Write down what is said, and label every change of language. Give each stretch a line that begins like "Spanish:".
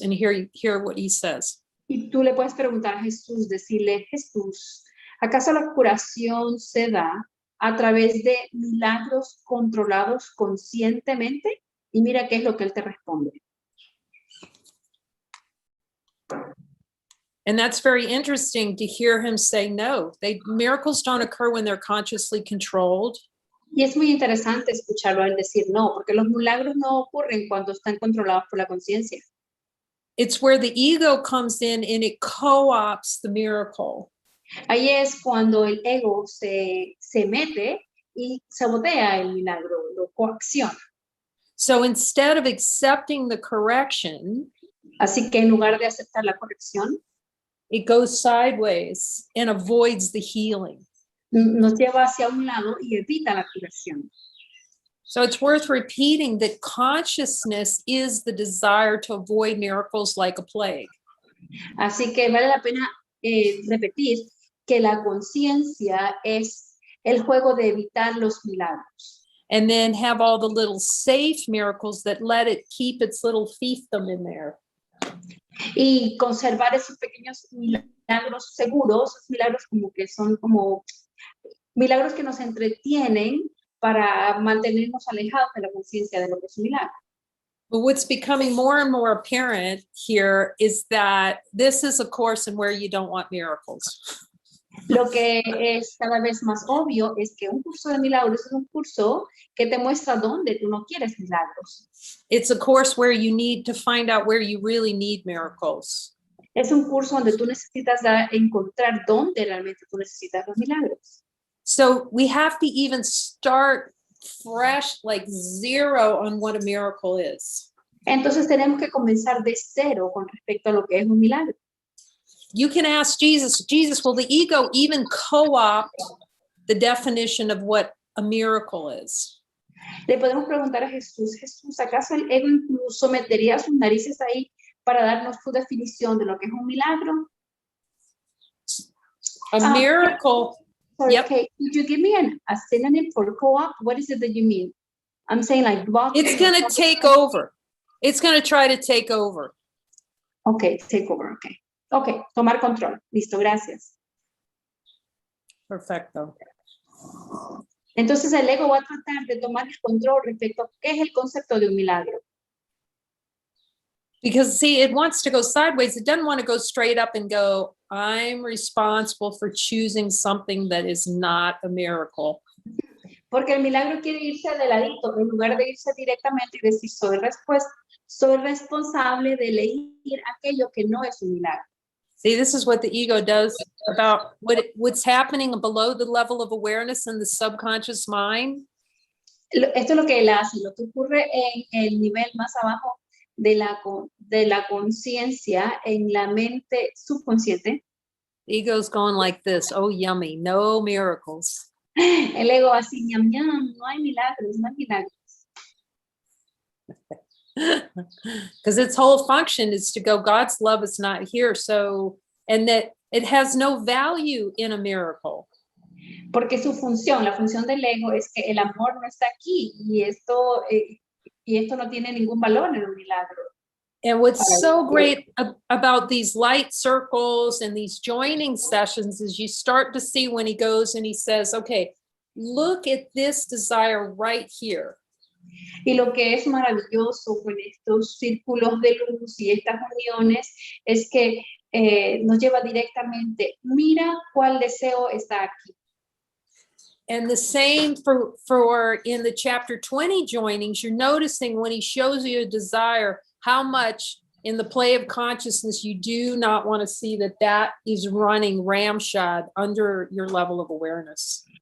English: And hear what he says.
Spanish: Y tú le puedes preguntar a Jesús, decirle, Jesús, ¿acaso la curación se da a través de milagros controlados conscientemente? Y mira qué es lo que Él te responde.
English: And that's very interesting to hear him say no. Miracles don't occur when they're consciously controlled.
Spanish: Y es muy interesante escucharlo a él decir no, porque los milagros no ocurren cuando están controlados por la conciencia.
English: It's where the ego comes in and it co-opts the miracle.
Spanish: Ahí es cuando el ego se mete y sabotea el milagro, lo coacciona.
English: So instead of accepting the correction,
Spanish: así que en lugar de aceptar la corrección,
English: it goes sideways and avoids the healing.
Spanish: Nos lleva hacia un lado y evita la curación.
English: So it's worth repeating that consciousness is the desire to avoid miracles like a plague.
Spanish: Así que vale la pena repetir que la conciencia es el juego de evitar los milagros.
English: And then have all the little safe miracles that let it keep its little fiefdom in there.
Spanish: Y conservar esos pequeños milagros seguros, esos milagros como que son como milagros que nos entretienen para mantenernos alejados de la conciencia de lo que es un milagro.
English: But what's becoming more and more apparent here is that this is a course in where you don't want miracles.
Spanish: Lo que es cada vez más obvio es que un curso de milagros es un curso que te muestra dónde tú no quieres milagros.
English: It's a course where you need to find out where you really need miracles.
Spanish: Es un curso donde tú necesitas encontrar dónde realmente tú necesitas los milagros.
English: So we have to even start fresh, like zero on what a miracle is.
Spanish: Entonces tenemos que comenzar de cero con respecto a lo que es un milagro.
English: You can ask Jesus, Jesus, will the ego even co-opt the definition of what a miracle is?
Spanish: Le podemos preguntar a Jesús, Jesús, ¿acaso el ego incluso metería sus narices ahí para darnos su definición de lo que es un milagro?
English: A miracle, Sorry, yep. Kate, could you give me a synonym for co-op? What is it that you mean? I'm saying like blocking. It's going to take over. It's going to try to take over. Okay, take over, okay. Okay,
Spanish: tomar control. Listo, gracias. Perfecto. Entonces el ego va a tratar de tomar el control respecto a qué es el concepto de un milagro.
English: Because see, it wants to go sideways. It doesn't want to go straight up and go, I'm responsible for choosing something that is not a miracle.
Spanish: Porque el milagro quiere irse de ladito, en lugar de irse directamente y decir, soy responsable de elegir aquello que no es un milagro.
English: See, this is what the ego does about what's happening below the level of awareness in the subconscious mind.
Spanish: Esto es lo que él hace, lo que ocurre en el nivel más abajo de la conciencia, en la mente subconsciente.
English: The ego's going like this, oh, yummy, no miracles.
Spanish: El ego así, ñam, ñam, no hay milagros, no hay milagros.
English: Because its whole function is to go, God's love is not here. So, and that it has no value in a miracle.
Spanish: Porque su función, la función del ego es que el amor no está aquí y esto no tiene ningún valor en un milagro.
English: And what's so great about these light circles and these joining sessions is you start to see when he goes and he says, okay, look at this desire right here.
Spanish: Y lo que es maravilloso con estos círculos de luz y estas uniones es que nos lleva directamente, mira cuál deseo está aquí.
English: And the same for in the chapter 20 joinings, you're noticing when he shows you a desire, how much in the play of consciousness you do not want to see that is running ramshod under your level of awareness.